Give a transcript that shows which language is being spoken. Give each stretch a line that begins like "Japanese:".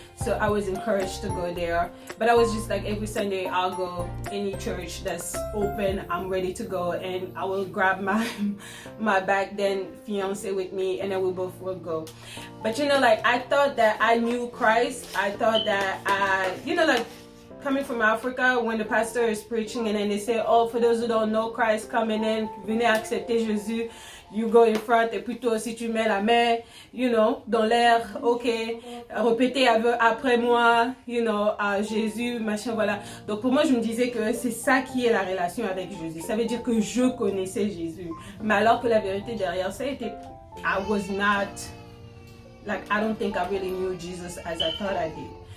English: So I was encouraged to go there. But I was just like, every Sunday I'll go any church that's open, I'm ready to go, and I will grab my back then fiance with me, and then we both will go. But I thought that I knew Christ. I thought that coming from Africa, when the pastor is preaching and then they say, oh, for those who don't know Christ, coming in,
French: venez accepter Jésus,
English: you go in front,
French: et puis toi aussi tu mets la main, you know, dans l'air, ok, répétez après moi, you know, à Jésus, machin, voilà. Donc pour moi, je me disais que c'est ça qui est la relation avec Jésus. Ça veut dire que je connaissais Jésus. Mais alors que la vérité derrière ça était,
English: I was not, like, I don't think I really knew Jesus as I thought I did.